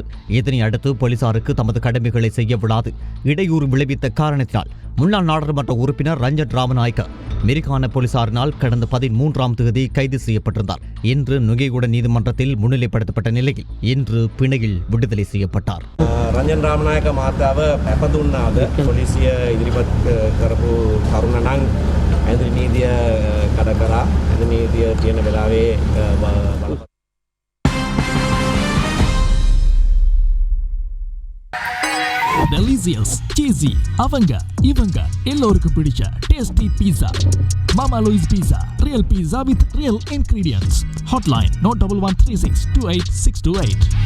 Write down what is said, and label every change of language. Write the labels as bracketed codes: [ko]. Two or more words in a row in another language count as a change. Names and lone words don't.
[ta] இதனை அடுத்து போலீசாருக்கு தமது கடமைகளை செய்ய விடாது இடையூறு விளைவித்த காரணத்தினால் முன்னாள் நாடாளுமன்ற உறுப்பினர் ரஞ்சன் ராமநாயக்க மெரிக்கான போலீசாரினால் கடந்த 13ஆம் தேதி கைது செய்யப்பட்டிருந்தார். இன்று நுகைகுட நீதிமன்றத்தில் முன்னிலைப்படுத்தப்பட்ட நிலையில் இன்று பிணையில் விடுதலை செய்யப்பட்டார். [si] රංජන් රාමනායක මාතාව පැපදුන්නාද පොලිසිය ඉදිරිපත් කරපු කරුණ නම් ඇඳරි නීතිය කඩ කරා ඇඳරි නීතිය තියෙන වෙලාවේ [en] delicious, cheesy, [ta] அவங்க இவங்க எல்லோருக்கும் பிடிச்ச [en] tasty pizza. Mama Louis Pizza, real pizza with real ingredients. ஹாட்லைன் 9113628628.